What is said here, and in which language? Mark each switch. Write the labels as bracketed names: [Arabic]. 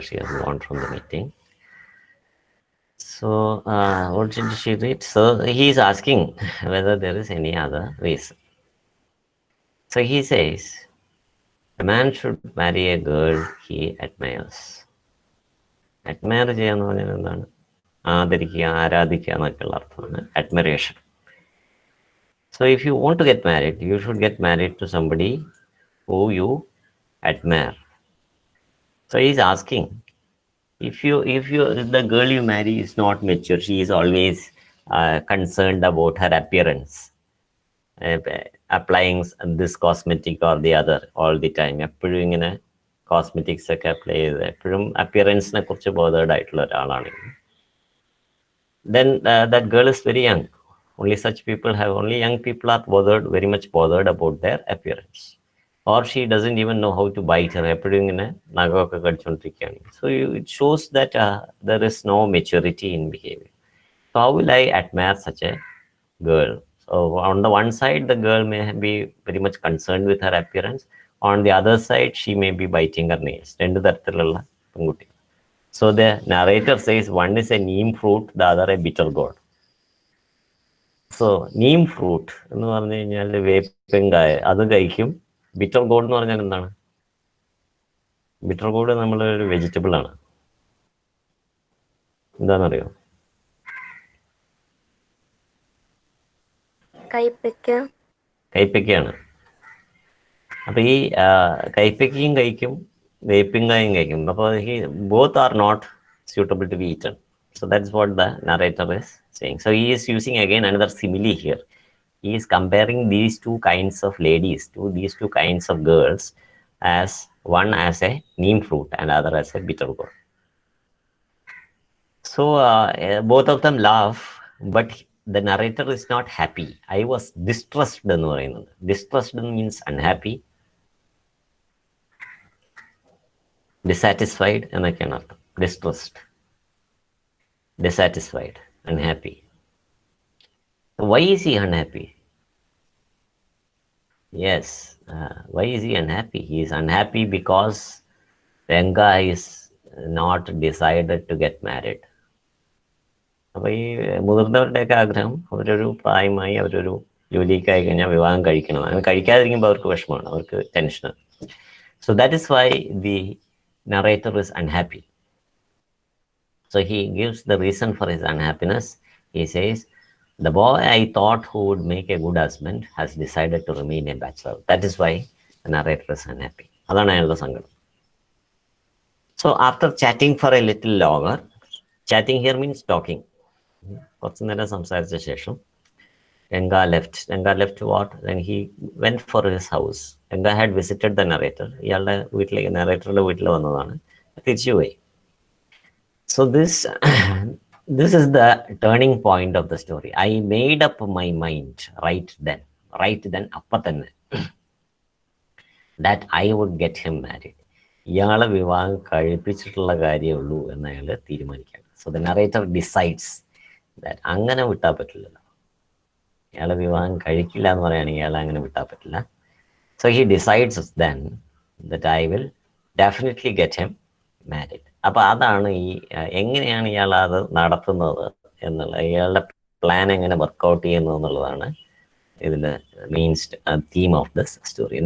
[English] She has gone from the meeting. So, what did she read? So, he is asking whether there is any other reason. So, he says, a man should marry a girl he admires. [Malayalam] Admire ചെയ്യാന്ന് പറഞ്ഞാൽ എന്താണ്? ആദരിക്കുക, ആരാധിക്കുക എന്നൊക്കെയുള്ള അർത്ഥമാണ് admiration. [English] So, if you want to get married, you should get married to somebody who you admire. So, he is asking, if the girl you marry is not mature, she is always concerned about her appearance, applying this cosmetic or the other all the time, [Malayalam] എപ്പോഴും ഇങ്ങനെ cosmetics ഒക്കെ apply ചെയ്ത് എപ്പോഴും അപ്പിയറൻസിനെ കുറിച്ച് bothered ആയിട്ടുള്ള ഒരാളാണെങ്കിൽ, [English] then that girl is very young. Only such people have, only young people are bothered, very much bothered about their appearance. Or she doesn't even know how to bite her. [Malayalam] എപ്പോഴും ഇങ്ങനെ നഖമൊക്കെ കടിച്ചുകൊണ്ടിരിക്കുകയാണ്. [English] So it shows that there is no maturity in behavior. So how will I admire such a girl? So on the one side, the girl may be very much concerned with her appearance. On the other side, she may be biting her nails. [Malayalam] രണ്ടു തരത്തിലുള്ള പെൺകുട്ടി. [English] So the narrator says one is a neem fruit, the other a bitter gourd. [Malayalam] So neem fruit എന്ന് പറഞ്ഞു കഴിഞ്ഞാൽ വേപ്പിങ്കായ അത് കഴിക്കും. Bitter God എന്ന് പറഞ്ഞാൽ എന്താണ്? ബിറ്റർ ഗോഡ് നമ്മളൊരു വെജിറ്റബിൾ ആണ്. എന്താണെന്നറിയോ? കൈപ്പയ്ക്കയാണ്. അപ്പൊ ഈ കൈപ്പയ്ക്കയും കഴിക്കും, വേപ്പിങ്കായും കഴിക്കും. [English] അപ്പോൾ both are not suitable to be eaten. So that's what the narrator is saying. So he is using again another simile here. He is comparing these two kinds of ladies, these two kinds of girls, as one as a neem fruit and other as a bitter gourd. So both of them laugh, but the narrator is not happy. I was distressed [Malayalam] എന്ന് പറയുന്നത്. [English] Distressed means unhappy, dissatisfied [Malayalam] എന്നൊക്കെയാണ് അർത്ഥം. [English] Distressed, dissatisfied, unhappy. Why is he unhappy? Yes, why is he unhappy? He is unhappy because Ranga is not decided to get married. [Malayalam] അപ്പോൾ ഈ മുതിർന്നവരുടെയൊക്കെ ആഗ്രഹം അവരൊരു പ്രായമായി അവരൊരു ജോലിയൊക്കെ ആയി കഴിഞ്ഞാൽ വിവാഹം കഴിക്കണം. അങ്ങനെ കഴിക്കാതിരിക്കുമ്പോൾ അവർക്ക് വിഷമമാണ്, അവർക്ക് ടെൻഷനാണ്. [English] So that is why the narrator is unhappy. So he gives the reason for his unhappiness. He says, the boy I thought who would make a good husband has decided to remain a bachelor. That is why the narrator is unhappy. [Malayalam] അതാണ് അയാളുടെ സങ്കടം. [English] So after chatting for a little longer, chatting here means talking. [Malayalam] കുറച്ചു നേരം സംസാരിച്ച ശേഷം [English] Ranga left. Ranga left what? Then he went for his house. Ranga had visited the narrator. [Malayalam] ഇയാളുടെ വീട്ടിലേക്ക്, narratorയുടെ വീട്ടിൽ വന്നതാണ്, തിരിച്ചുപോയി. [English] So this this is the turning point of the story. I made up my mind right then [Malayalam] അപ്പം തന്നെ [English] that I would get him married. [Malayalam] ഇയാളെ വിവാഹം കഴിപ്പിച്ചിട്ടുള്ള കാര്യമേ ഉള്ളൂ എന്ന് അയാൾ തീരുമാനിക്കുകയാണ്. [English] So the narrator decides that [Malayalam] അങ്ങനെ വിട്ടാൽ പറ്റില്ലല്ലോ, ഇയാളെ വിവാഹം കഴിക്കില്ല എന്ന് പറയുകയാണെങ്കിൽ ഇയാളെ അങ്ങനെ വിട്ടാൽ പറ്റില്ല. [English] So he decides then that I will definitely get him married. [Malayalam] അപ്പൊ അതാണ് ഈ എങ്ങനെയാണ് ഇയാൾ അത് നടത്തുന്നത് എന്നുള്ള, ഇയാളുടെ പ്ലാൻ എങ്ങനെ വർക്ക്ഔട്ട് ചെയ്യുന്നു എന്നുള്ളതാണ് ഇതിന്റെ [English] Main theme of this story.